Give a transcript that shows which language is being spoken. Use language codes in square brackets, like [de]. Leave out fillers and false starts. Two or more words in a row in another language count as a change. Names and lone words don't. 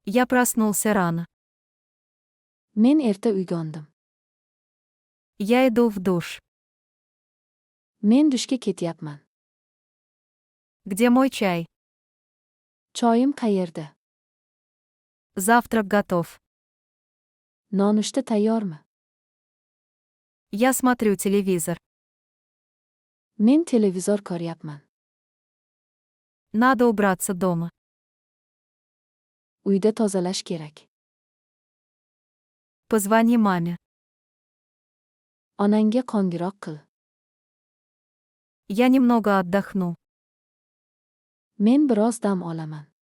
[ru] Я проснулся рано. [uz] Men erta uyg'ondim. [ru] Я иду в душ. [uz] Men dushga ketyapman. [ru] Где мой чай? [uz] Choyim qayerda? [ru] Завтрак готов. [uz] Nonushta tayyormi? [ru] Я смотрю телевизор. [uz] Men televizor ko'ryapman. [ru] Надо убраться дома. [uz] Uyda tozalash kerak. [ru] Позвони маме. [uz] Onangga qo'ng'iroq qil. [ru] Я немного отдохну. [uz] Men biroz dam olaman.